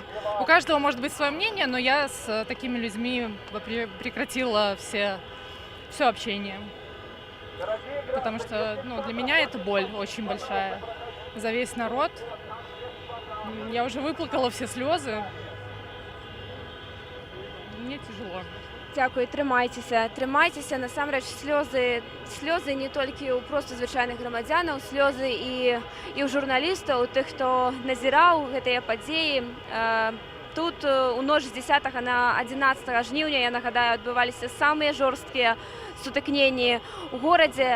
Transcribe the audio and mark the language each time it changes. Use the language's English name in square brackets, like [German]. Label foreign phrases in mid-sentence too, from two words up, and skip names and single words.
[Russian] У каждого может быть свое мнение, но я с такими людьми прекратила все общение. Потому что для меня это боль очень большая. За весь народ. Я уже выплакала все слезы. Мне тяжело. [Ukrainian] Дякую, тримайтеся. Тримайтеся. [Belarusian] Насамрэч сльози не толькі ў проста звычайных грамадзянаў, сльози і ў журналістаў, у тых, хто назіраў гэтыя падзеі. Тут у ноч з 10 на 11 жніўня, я нагадаю, адбываліся самыя жорсткія сутыкненні ў горадзе.